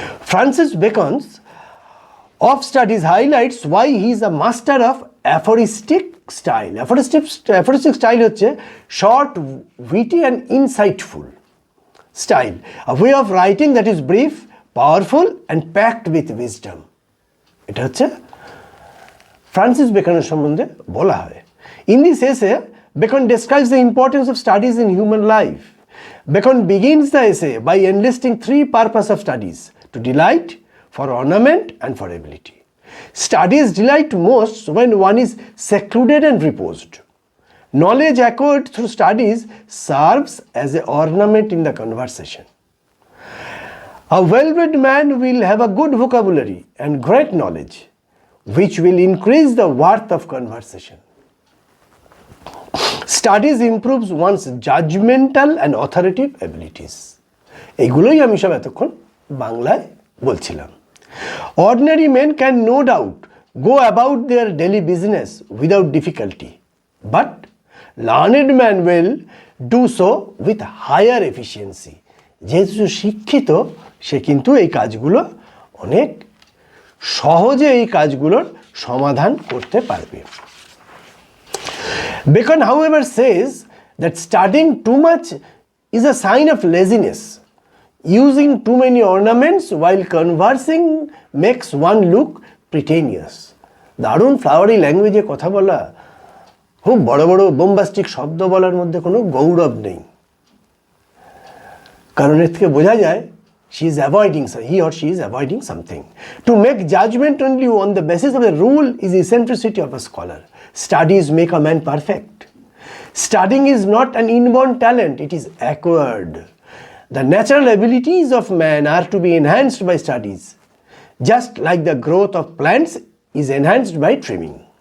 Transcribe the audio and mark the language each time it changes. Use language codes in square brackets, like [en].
[en] Francis Bacon's of studies highlights why he is a master of aphoristic style. Aphoristic style [bn] হচ্ছে [en] Short, witty and insightful style, a way of writing that is brief, powerful and packed with wisdom. [bn] এটা হচ্ছে Francis বেকনের সম্বন্ধে বলা হয়। [en] In this essay, Bacon describes the importance of studies in human life. Bacon begins the essay by enlisting 3 purposes of studies: to delight, for ornament and for ability. Studies delight most when one is secluded and reposed. Knowledge acquired through studies serves as an ornament in the conversation. A well-read man will have a good vocabulary and great knowledge, which will increase the worth of conversation. Studies improves one's judgmental and authoritative abilities. [bn] এইগুলোই আমি সব এতক্ষণ বাংলায় বলছিলাম। [en] Ordinary men can no doubt go about their daily business without difficulty, but learned man will do so with higher efficiency. [bn] যেহেতু শিক্ষিত, সে কিন্তু এই কাজগুলো অনেক সহজে এই কাজগুলোর সমাধান করতে পারবে। [en] Bacon, however, says that studying too much is a sign of laziness. Using too many ornaments while conversing makes one look pretentious. [bn] দারুণ ফ্লাওয়ারি ল্যাঙ্গুয়েজে কথা বলা, খুব বড় বড় বোম্বাস্টিক শব্দ বলার মধ্যে কোনো গৌরব নেই, কারণ এর থেকে বোঝা যায় [en] he or she is avoiding something. To make judgment only on the basis of a rule is eccentricity of a scholar. Studies make a man perfect. Studying is not an inborn talent, it is acquired. The natural abilities of man are to be enhanced by studies, just like the growth of plants is enhanced by trimming.